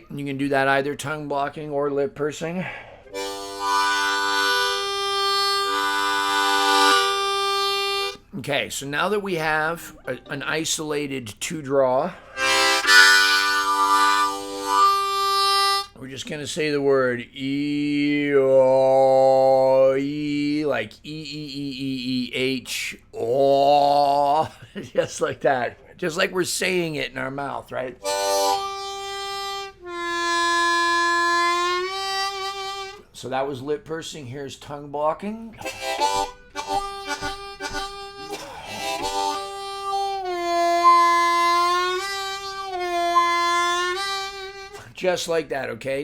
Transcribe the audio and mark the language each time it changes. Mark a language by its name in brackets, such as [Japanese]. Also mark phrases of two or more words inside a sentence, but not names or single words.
[English] You can do that either tongue blocking or lip pursing. Okay, so now that we have an isolated 2 draw, we're just going to say the word E, O, E, like E-E-E-E-E-H, O, just like that. Just like we're saying it in our mouth, right? So that was lip pursing. Here's tongue blocking. Just like that, okay?